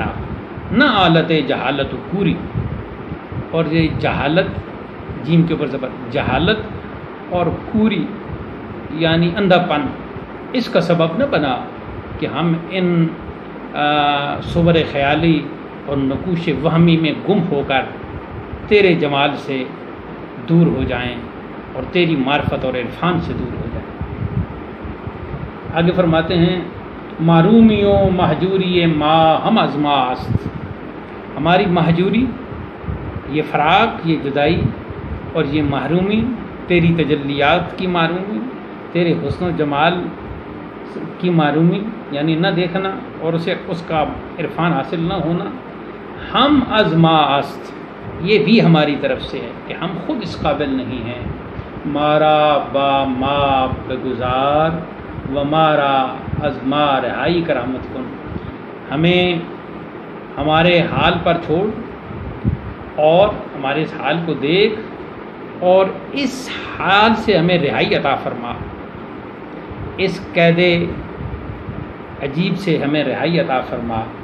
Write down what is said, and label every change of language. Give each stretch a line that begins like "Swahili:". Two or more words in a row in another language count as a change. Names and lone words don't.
Persian: نہ آلت جہالت و کوری،
Urdu: اور یہ جہالت جیم کے اوپر زبر، جہالت اور کوری یعنی اندھا پن، اس کا سبب نہ بنا کہ ہم ان صور خیالی اور نقوش وہمی میں گم ہو کر تیرے جمال سے دور ہو جائیں اور تیری معرفت اور عرفان سے دور ہو جائیں. آگے فرماتے ہیں
Persian: معرومیوں مہجوری ما ہم ازماست،
Urdu: ہماری مہجوری، یہ فراق، یہ جدائی اور یہ محرومی، تیری تجلیات کی معرومی، تیرے حسن و جمال کی معرومی یعنی نہ دیکھنا اور اس کا عرفان حاصل نہ ہونا.
Persian: ہم ازماست،
Urdu: یہ بھی ہماری طرف سے ہے کہ ہم خود اس قابل نہیں ہیں.
Persian: مارا با ما بگزار و مارا ازما رہائی کا رحمت کن،
Urdu: ہمیں ہمارے حال پر چھوڑ اور ہمارے اس حال کو دیکھ اور اس حال سے ہمیں رہائی عطا فرما، اس قید عجیب سے ہمیں رہائی عطا فرما.